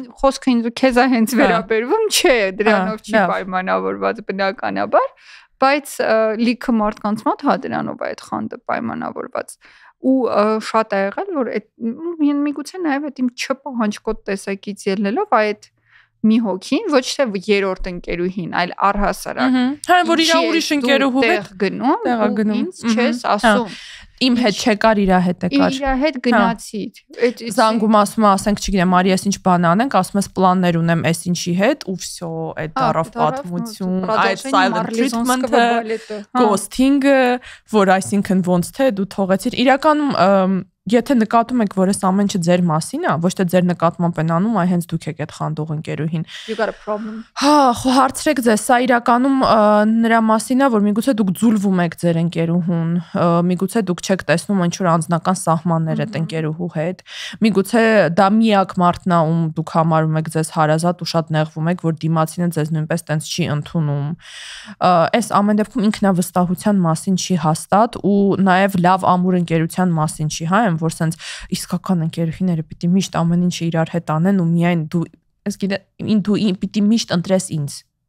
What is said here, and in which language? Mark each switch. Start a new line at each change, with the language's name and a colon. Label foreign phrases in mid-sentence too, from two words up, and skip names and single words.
Armenian: Եթե խոսքը ինձ քեզ է հենց վերաբերվում, չէ, դրանով չի պայմանավորված բնականաբար, բայց լիքը մարդկանց մոտ հա դրանով է այդ խանդը պայմանավորված։ Ու շատ է եղել, որ այդ միգուցե նաև այդ իմ չպահանջկոտ տեսակից ելնելով այդ մի հոգին, ոչ թե երրորդ ընկերուհին, այլ առհասարակ։ Հա, որ իր ուրիշ ընկերուհու հետ գնում, ինձ չես ասում։ Իմ հետ չեկար, իր հետ եկար։ Իր հետ գնացի։ Զանգում ասում է, ասենք, չգիտեմ, արի ես ինչ բան անենք, ասում ես պլաններ ունեմ, այս ինչի հետ, ու վсё, այդ դարով պատմություն, այդ
English: silent treatment-
Armenian: ը, ghosting-ը, որ այսինքն ոնց թե դու թողեցիր։ Իրականում եթե նկատում եք, որ այս ամեն ինչը ձեր մասին է, ոչ թե ձեր նկատմամբ են անում, այ հենց դուք եք այդ խանդող ընկերուհին։
English: You got a problem։
Armenian: Հա, հարցրեք ձեզ, սա իրականում նրա մասին է, որ միգուցե դուք ձուլվում եք ձեր ընկերուհուն, միգուցե դուք չեք տեսնում ինչ որ անձնական սահմաններ այդ ընկերուհու հետ, միգուցե դա միակ մարդն է, ում դուք համարում եք ձեզ հարազատ ու շատ նեղվում եք, որ դիմացինը ձեզ նույնպես տենց չի ընդունում։ Այս ամեն դեպքում ինքնավստահության մասին չի հաստատ ու նաև լավ ամուր ընկերության մասին չի, հա, որ sense իսկական ընկերուհիները պիտի միշտ ամեն ինչը իրար հետ անեն ու միայն դու դու պիտի միշտ ընտրես ինձ։